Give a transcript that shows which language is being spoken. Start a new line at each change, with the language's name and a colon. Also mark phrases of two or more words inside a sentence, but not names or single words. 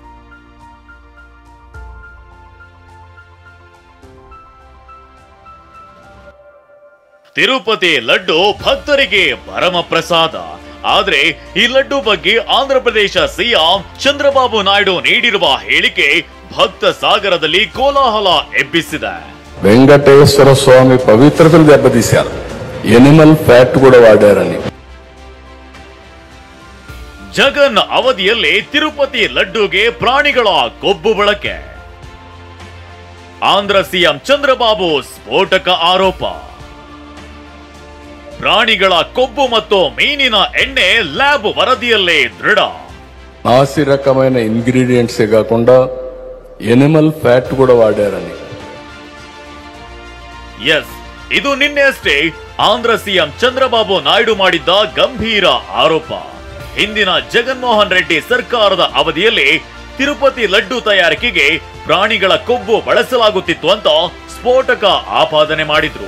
Kannada: ತಿರುಪತಿ ಲಡ್ಡು ಭಕ್ತರಿಗೆ ಪರಮ ಪ್ರಸಾದ. ಆದ್ರೆ ಈ ಲಡ್ಡು ಬಗ್ಗೆ ಆಂಧ್ರಪ್ರದೇಶ ಸಿಎಂ ಚಂದ್ರಬಾಬು ನಾಯ್ಡು ನೀಡಿರುವ ಹೇಳಿಕೆ ಭಕ್ತ ಸಾಗರದಲ್ಲಿ ಕೋಲಾಹಲ ಎಬ್ಬಿಸಿದೆ.
Telugu: వెంకటేశ్వర స్వామి పవిత్రతను దెబ్బతీశారు.
English: animal fat
Telugu: కూడా వాడారని.
Kannada: ಜಗನ್ ಅವಧಿಯಲ್ಲಿ ತಿರುಪತಿ ಲಡ್ಡುಗೆ ಪ್ರಾಣಿಗಳ ಕೊಬ್ಬು ಬಳಕೆ. ಆಂಧ್ರ ಸಿಎಂ ಚಂದ್ರಬಾಬು ಸ್ಫೋಟಕ ಆರೋಪ. ಪ್ರಾಣಿಗಳ ಕೊಬ್ಬು ಮತ್ತು ಮೀನಿನ ಎಣ್ಣೆ ಲ್ಯಾಬ್ ವರದಿಯಲ್ಲೇ ದೃಢ.
Telugu: నాసి రకమైన ఇంగ్రీడియంట్స్ కాకుండా
English: animal fat
Telugu: కూడా వాడారని.
Kannada: ಎಸ್, ಇದು ನಿನ್ನೆಯಷ್ಟೇ ಆಂಧ್ರ ಸಿಎಂ ಚಂದ್ರಬಾಬು ನಾಯ್ಡು ಮಾಡಿದ್ದ ಗಂಭೀರ ಆರೋಪ. ಹಿಂದಿನ ಜಗನ್ಮೋಹನ್ ರೆಡ್ಡಿ ಸರ್ಕಾರದ ಅವಧಿಯಲ್ಲಿ ತಿರುಪತಿ ಲಡ್ಡು ತಯಾರಿಕೆಗೆ ಪ್ರಾಣಿಗಳ ಕೊಬ್ಬು ಬಳಸಲಾಗುತ್ತಿತ್ತು ಅಂತ ಸ್ಫೋಟಕ ಆಪಾದನೆ ಮಾಡಿದ್ರು.